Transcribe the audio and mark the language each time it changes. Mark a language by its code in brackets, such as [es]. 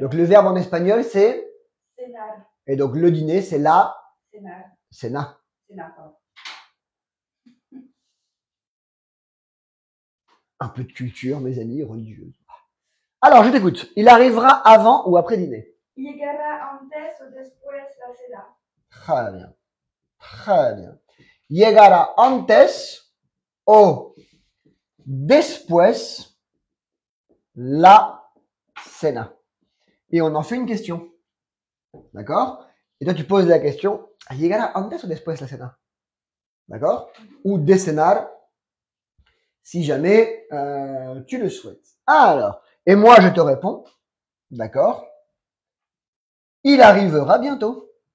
[fr] Donc le verbe en espagnol c'est? [es] Cenar. [fr] Et donc le dîner c'est la? [es] Cenar. Cena. Cenar, pardon. [fr] Un peu de culture, mes amis, religieuse. Alors, je t'écoute. Il arrivera avant ou après dîner? [es] Llegará antes o después la cena. [fr] Très bien. Très bien. [es] Llegará antes o después la cena. [fr] Et on en fait une question. D'accord? Et toi, tu poses la question, [es] llegará antes o después la cena? [fr] D'accord? Ou de cenar, si jamais tu le souhaites. Alors, et moi, je te réponds, d'accord? Il arrivera bientôt.